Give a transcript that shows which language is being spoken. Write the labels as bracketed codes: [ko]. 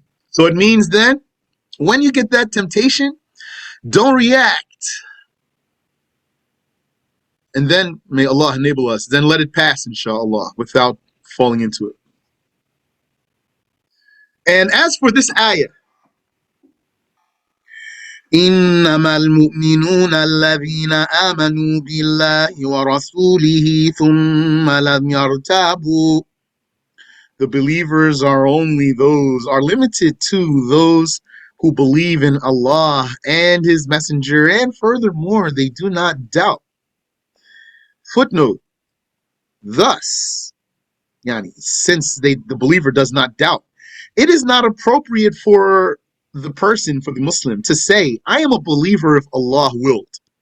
[en] So it means then, when you get that temptation, don't react. And then, may Allah enable us, then let it pass, inshallah, without falling into it. And as for this ayah, [ar] إنما المؤمنون الذين آمنوا بالله ورسوله ثم لم يرتابوا. [en] The believers are limited to those who believe in Allah and His Messenger, and furthermore, they do not doubt. Footnote: thus, since the believer does not doubt, it is not appropriate for the person, for the Muslim, to say, I am a believer if Allah willed.